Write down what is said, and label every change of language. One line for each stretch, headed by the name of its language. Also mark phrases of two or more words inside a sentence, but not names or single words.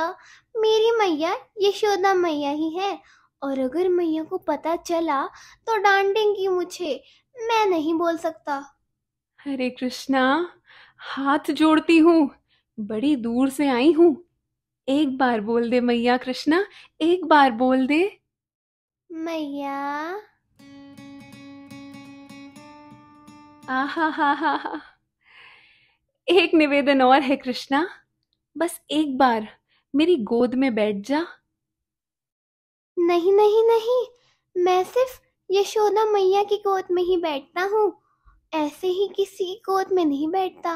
Hindi: मेरी मैया यशोदा मैया ही है, और अगर मैया को पता चला तो डांटेंगी मुझे। मैं नहीं बोल सकता। अरे कृष्णा, हाथ जोड़ती हूँ, बड़ी दूर से आई हूँ, एक बार बोल दे मैया। कृष्णा, एक बार बोल दे। मैया। आहा हा हा हा। एक निवेदन और है कृष्णा, बस एक बार मेरी गोद में बैठ जा। नहीं नहीं नहीं, मैं सिर्फ यशोदा मैया की गोद में ही बैठता हूँ, ऐसे ही किसी की गोद में नहीं बैठता।